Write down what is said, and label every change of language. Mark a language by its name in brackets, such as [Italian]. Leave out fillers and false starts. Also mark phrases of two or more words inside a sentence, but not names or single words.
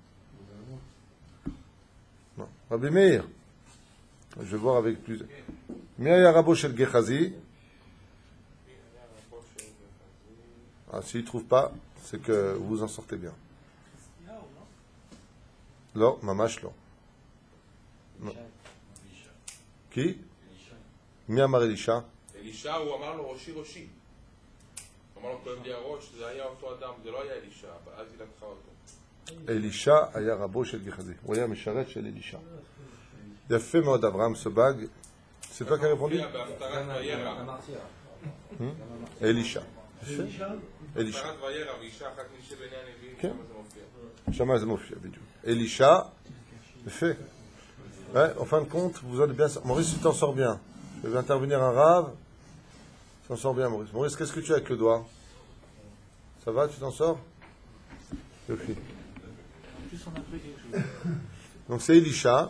[French] Non. Rabbi Meir. Je vais voir avec plus. [Hebrew] מאיר רבו של גחזי. [French] Ah, s'il ne trouve pas, c'est que vous en sortez bien. Non, [Hebrew] ממש לא. [French] Non. Qui? [Hebrew] מי אמר אלישע? אלישע הוא אמר לו ראשי ראשי. אמר לו כואב לי הראש, זה היה אותו אדם, זה לא היה אלישע, אז היא לקחה אותו. אלישע היה רבו של גחזי, הוא היה משרת של אלישע. יפה מאוד אברהם סבג, [French] c'est toi qui as répondu? [Hebrew] אלישע. אלישע. כן. שמה זה מופיע בדיוק. אלישע, יפה. [French] Ouais, en fin de compte, vous allez bien. Maurice, tu t'en sors bien. Je vais intervenir un rave. Tu t'en sors bien, Maurice. Maurice, qu'est-ce que tu as avec le doigt? Ça va, tu t'en sors? Okay. Donc c'est Elisha.